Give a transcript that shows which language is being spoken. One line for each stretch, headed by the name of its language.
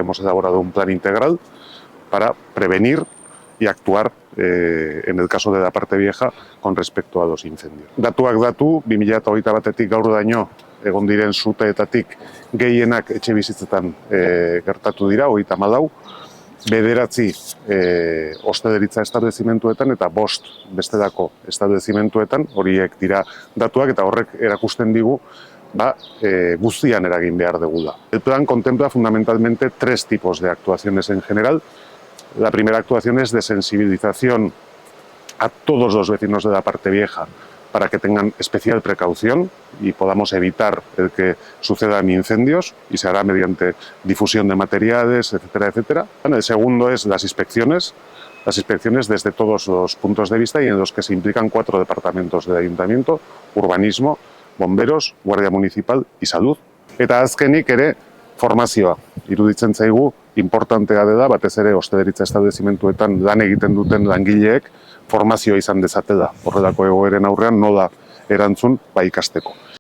Spanish: hemos elaborado un plan integral para prevenir y actuar en el caso de la parte vieja con respecto a los incendios.
Basque: Datuak datu, 2021 batetik gaurdaino egon diren suteetatik gehienak etxebizitzetan gertatu dira, 34, 9 ostalaritza establezimentuetan eta 5 bestelako establezimentuetan, horiek dira datuak eta horrek erakusten digu guztian eragin behar dugula.
Spanish: El plan contempla fundamentalmente 3 tipos de actuaciones en general. La primera actuación es de sensibilización a todos los vecinos de la parte vieja para que tengan especial precaución y podamos evitar el que sucedan incendios, y se hará mediante difusión de materiales, etcétera, etcétera. El segundo es las inspecciones desde todos los puntos de vista y en los que se implican 4 departamentos del ayuntamiento: urbanismo, bomberos, guardia municipal y salud.
Basque: Eta azkenik ere formazioa. Iruditzen zaigu importantea dela, batez ere ostalaritza establezimentuetan lan egiten duten langileek formazioa izan dezatela. Horrelako egoeren aurrean nola erantzun ikasteko.